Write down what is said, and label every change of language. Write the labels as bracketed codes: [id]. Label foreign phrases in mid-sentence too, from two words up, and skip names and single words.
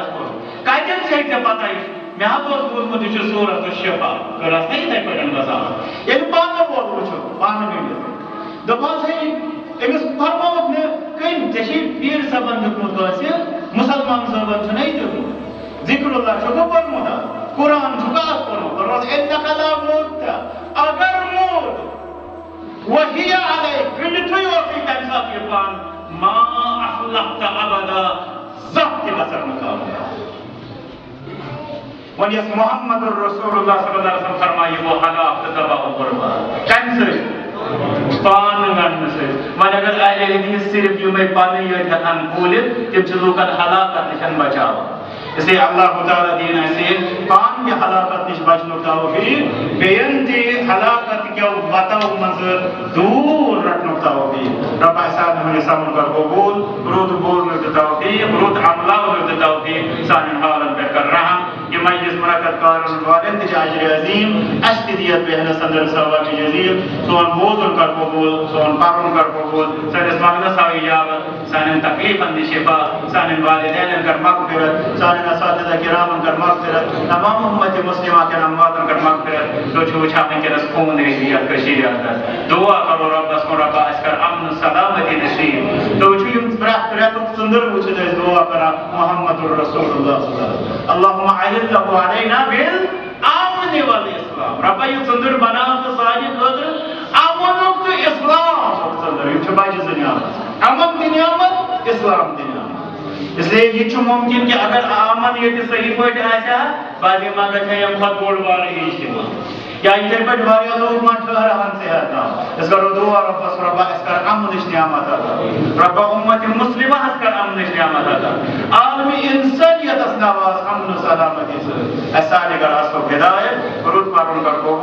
[ks] پوٚر کتٮ۪ن چھے ژےٚ پتہ مےٚ حظ اوس بوٗزمُت یہِ چھُ سورۃ الشفا کٔرہس نا یِتھے پٲٹھۍ باسان ییٚلہِ پانہٕ ووت وٕچھو پانہٕ گٔنڈِتھ دوٚپہس ہے أمِس فرمووُکھ نہٕ کٔمۍ ژےٚ چھے پیٖر صٲبن دیُتمُت کٲنٛسہِ مُسلمان صٲبن چھُنہ یہِ دیُتمُت ذکر اللہ چھُکھ پوٚرمُت قرآن چھُکھ پوٚرمُت فرموس [ar] اِنَّکَ لَا مُتَّ [ks] اگر موت وہی علیک گنڈتھٕے اوسُے تمہِ ساتہٕ یہِ پان [ar] ما اصلحت ابدا [ks] زانٛہہ تہِ گژھکھ نہٕ کامیاب وۄنۍ یۄس محمد رسول اللہ [ar] صلی اللہ علیہ وسلم [ks] فرمایہِ یہِ گوٚو ہلاک تہٕ تباہ و برباد کمہِ سۭتۍ پان گنڈنہٕ سۭتۍ وۄنۍ اگر اہلِ حدیث صرف یِمے پنٕنۍ یٲتۍ ہٮ۪کہن بوٗلِتھ تِم چھِ لوٗکن ہلاکت نِش بچاوان [ur] اس لیے [ks] اللہ تعالیٰ دین اسے پان کی ہلاکت نش بچنُک توفیق بیٚین تہِ ہلاکت کیو وتو منٛز دوٗر رٹنُک توفیق رب سانہِ ہُنٛد سمن کر قبوٗل رُت بوزنُک تہِ توفیق رُت عملاونُک تہِ توفیق سانٮ۪ن حالن پٮ۪ٹھ کر رحم یہِ مجلس منعقد کرن والٮ۪ن تہِ چھِ اجر عظیٖم اسہِ تہِ دِیَتھ بیٚہنس اندر ثواب جزیل سون بوزُن کر قبوٗل سون پرُن کر قبوٗل سٲنِس منگنس آو اجابت سانٮ۪ن تکلیفن دِ شفا سانٮ۪ن والدینن کر مغفرت سانٮ۪ن اساتذہ کرامن کر مغفرت تمام امت مسلمہ کے امواتن کر مغفرت تو چھو وٕچھان وٕنکیٚنس خوٗن ریزی یتھ کٔشیٖرِ اندر دعا کرو رۄبس کُن رۄبا اَسہِ کر امن سلامتی نصیب تو وٕچھو یِم پرٛٮ۪تھ رٮ۪تُک ژٔنٛدٕر وٕچھِتھ أسۍ دعا کران محمد رسول اللہ [ar] صلی اللہ علیہ وسلم اللہُمہ اعِزّہ علینا بالامن والاسلام [ks] رۄبا یہِ ژٔنٛدٕر بناو ژٕ سانہِ خٲطرٕ امنُک تہٕ اسلامُک ژٔنٛدٕر یِم چھِ بجہِ زٕ نعمت امن تہِ نعمت اسلام تہِ نعمت [ur] اس لیے یہ ممکن کہ اگر امن یہ صحیح [ks] پٲٹھۍ آسہِ ہا باقی ما گژھِ ییٚمہِ کھۄتہٕ بوٚڑ بارٕ اجتماع یا یِتھے پٲٹھۍ واریاہ لوٗکھ ما ٹھہرہن صحت تام أسۍ کرو دعا رۄبس رۄبا اَسہِ کر امنٕچ نعمت عطا رۄبا اُمت مُسلِمہس کر امنٕچ نعمت عطا عالمی انسانیتس نواز امن و سلامتی سۭتۍ اَسہِ سارنٕے کر اصلُک ہدایت رُت پرُن کر